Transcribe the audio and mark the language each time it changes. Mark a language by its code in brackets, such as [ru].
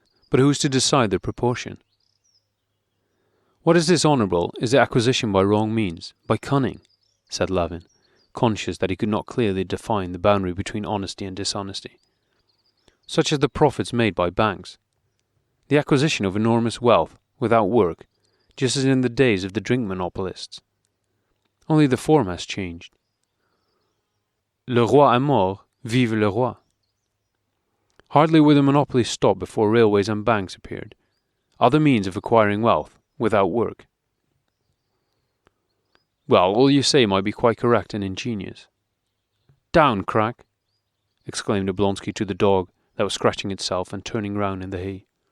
[en] "But who is to decide the proportion?" "What is dishonourable is the acquisition by wrong means, by cunning," said Levin, conscious that he could not clearly define the boundary between honesty and dishonesty. "Such as the profits made by banks. The acquisition of enormous wealth without work, just as in the days of the drink monopolists. Only the form has changed. [fr] Le roi est mort, vive le roi. [en] Hardly were the monopolies stopped before railways and banks appeared, other means of acquiring wealth without work." "Well, all you say might be quite correct and ingenious." "Down, Crack!" exclaimed Oblonsky to the dog that was scratching itself and turning round in the hay.